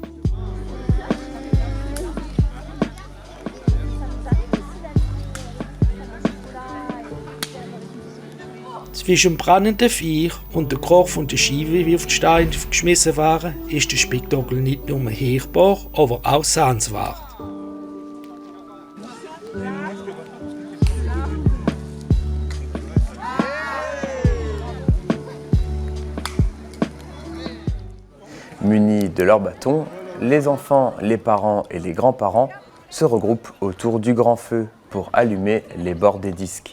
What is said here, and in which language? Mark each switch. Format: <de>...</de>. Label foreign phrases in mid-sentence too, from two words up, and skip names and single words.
<de>Zwischen dem brennenden Feuer und der Krach von der Scheibe, wie auf die Steine geschmissen waren, ist der Spektakel nicht nur hörbar, aber auch sehenswert.</de> <fr>Munis de leurs bâtons, les enfants, les parents et les grands-parents se regroupent autour du grand feu pour allumer les bords des disques.</fr>